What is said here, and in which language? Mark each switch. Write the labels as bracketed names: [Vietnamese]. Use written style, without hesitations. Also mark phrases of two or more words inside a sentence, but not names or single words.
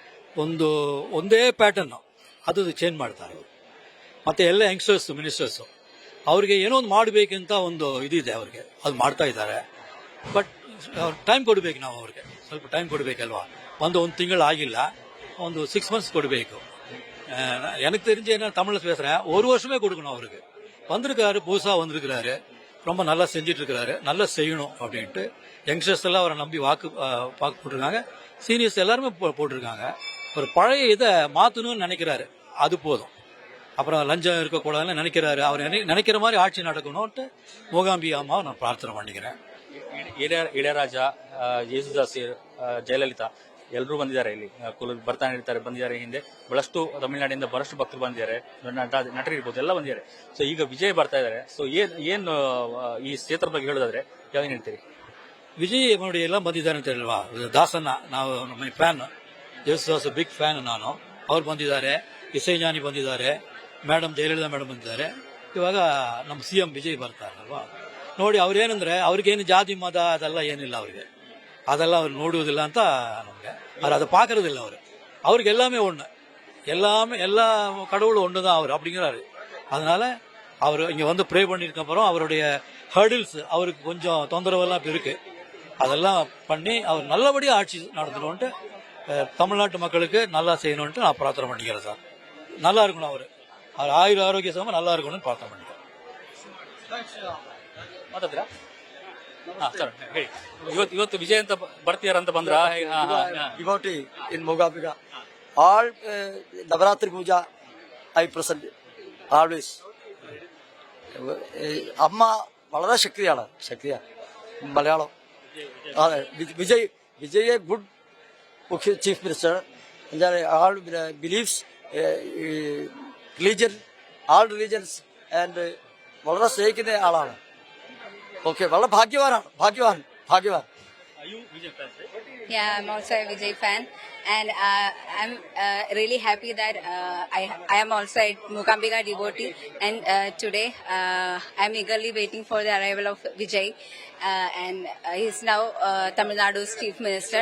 [Kannada] ಒಂದೇ ಪ್ಯಾಟರ್ನ್ ಅದು ಚೇಂಜ್ ಮಾಡ್ತಾರೆ. ಮತ್ತೆ ಎಲ್ಲ [English] youngsters ministers [Kannada] ಅವ್ರಿಗೆ ಏನೋ ಒಂದು ಮಾಡಬೇಕಂತ ಒಂದು ಇದಿದೆ ಅವ್ರಿಗೆ, ಅದು ಮಾಡ್ತಾ ಇದ್ದಾರೆ. ಬಟ್ ಟೈಮ್ ಕೊಡಬೇಕು, ನಾವು ಅವ್ರಿಗೆ ಸ್ವಲ್ಪ ಟೈಮ್ ಕೊಡಬೇಕಲ್ವಾ. ಒಂದು ತಿಂಗಳು ಆಗಿಲ್ಲ, ಒಂದು 6 months ಕೊಡಬೇಕು. [Tamil] எனக்கு தெரிஞ்ச என்ன தமிழ்ல பேசுறேன், 1 வருஷமே கொடுக்கணும் அவருக்கு. வந்திருக்காரு, புதுசா வந்திருக்கிறாரு, ரொம்ப நல்லா செஞ்சிட்டு இருக்கிறாரு, நல்லா செய்யணும் அப்படின்ட்டு யங்ஸ்டர்ஸ் எல்லாம் அவரை நம்பி வாக்கு போட்டிருக்காங்க. சீனியர்ஸ் எல்லாருமே போட்டிருக்காங்க. ஒரு பழைய இதை மாற்றணும்னு நினைக்கிறாரு, அது போதும். அப்புறம் லஞ்சம் இருக்கக்கூடாதுன்னு நினைக்கிறாரு. அவர் நினைக்கிற மாதிரி ஆட்சி நடக்கணும்ட்டு மூகாம்பி அம்மாவை நான் பிரார்த்தனை பண்ணிக்கிறேன். [Kannada] ಇಳಯರಾಜ, ಯೇಸುದಾಸ್, ಜಯಲಲಿತಾ ಎಲ್ಲರೂ ಬಂದಿದ್ದಾರೆ. ಇಲ್ಲಿ ಬರ್ತಾನೆ ಇರ್ತಾರೆ, ಬಂದಿದ್ದಾರೆ. ಹಿಂದೆ ಬಹಳಷ್ಟು ತಮಿಳುನಾಡಿನಿಂದ ಬಹಳಷ್ಟು ಭಕ್ತರು ಬಂದಿದ್ದಾರೆ, ನಟರು ಇರ್ಬೋದು, ಎಲ್ಲ ಬಂದಿದ್ದಾರೆ. ಸೊ ಈಗ ವಿಜಯ್ ಬರ್ತಾ ಇದ್ದಾರೆ. ಸೊ ಏನ್ ಈ ಕ್ಷೇತ್ರ ಬಗ್ಗೆ ಹೇಳೋದಾದ್ರೆ ಯಾವೇನು ಹೇಳ್ತೀರಿ? ವಿಜಯ್ ನೋಡಿ ಎಲ್ಲ ಬಂದಿದ್ದಾರೆ ಅಂತ ಹೇಳುವ. ದಾಸನ್ನ ನಾವು ನಮ್ಮ ಫ್ಯಾನ್, ಯೇಸುದಾಸ್ [English] big fan [Kannada] ನಾನು. ಅವ್ರು ಬಂದಿದ್ದಾರೆ, ಇಸೈಜಾನಿ ಬಂದಿದ್ದಾರೆ, ಮೇಡಮ್ ಜಯಲಲಿತಾ ಮೇಡಮ್ ಬಂದಿದ್ದಾರೆ. ಇವಾಗ ನಮ್ಮ ಸಿಎಂ ವಿಜಯ್ ಬರ್ತಾರಲ್ವಾ. ನೋಡಿ ಅವ್ರೇನಂದ್ರೆ ಅವ್ರಿಗೇನು ಜಾತಿ ಮತ ಅದೆಲ್ಲ ಏನಿಲ್ಲ ಅವ್ರಿಗೆ, [Tamil] அதெல்லாம் அவர் நோடுவதில்ல [Kannada] ಅಂತ ನಮಗೆ [Tamil] அது பார்க்கறதில்ல. அவருக்கு எல்லாமே ஒன்று, எல்லா கடவுளும் ஒன்று தான் அவர் அப்படிங்கிறாரு. அதனால அவர் இங்கே வந்து ப்ரே பண்ணியிருக்க அப்புறம் அவருடைய ஹர்டில்ஸ் அவருக்கு கொஞ்சம் தொந்தரவெல்லாம் இருக்கு. அதெல்லாம் பண்ணி அவர் நல்லபடியாக ஆட்சி நடத்தணும்ட்டு தமிழ்நாட்டு மக்களுக்கு நல்லா செய்யணும்ட்டு நான் பிரார்த்தனை பண்ணிக்கிறேன் சார். நல்லா இருக்கணும், அவர் ஆயுர ஆரோக்கிய சம நல்லா இருக்கணும்னு பிரார்த்தனை பண்ணிக்கிறேன். ಇವತ್ತು ವಿಜಯ್ ಅಂತ ಬರ್ತೀಯಾರಂತ ಬಂದ್ರ [English] Devotee in Mookambika. All Navaratri pooja I present always. [Malayalam] അമ്മ വളരെ ശക്തിയാണ്, മലയാളം. [English] അതെ, Vijay good chief minister. All believes religion, all religions and [Malayalam] വളരെ സ്നേഹിക്കുന്ന ആളാണ്. [English] Okay, well, Bhagyavan. Are you Vijay fan? Yeah, I'm also a Vijay fan, and I'm really happy that I am also a Mookambika devotee, and today I'm eagerly waiting for the arrival of Vijay, and he's now Tamil Nadu's chief minister.